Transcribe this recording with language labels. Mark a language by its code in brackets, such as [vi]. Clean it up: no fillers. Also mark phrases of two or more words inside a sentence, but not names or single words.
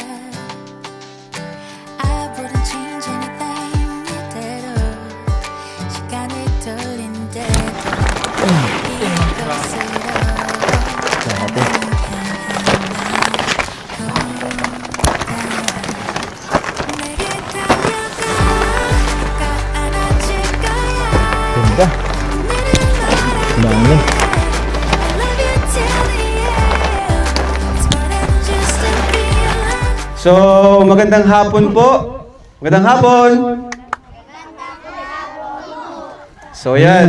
[en] I wouldn't change anything [ko] 이대로 시간을 돌린대도 이곳으로 내게 달려가 안아줄 거야 [tl] Ganda. Dami. So, magandang hapon po. Magandang hapon. So, yan.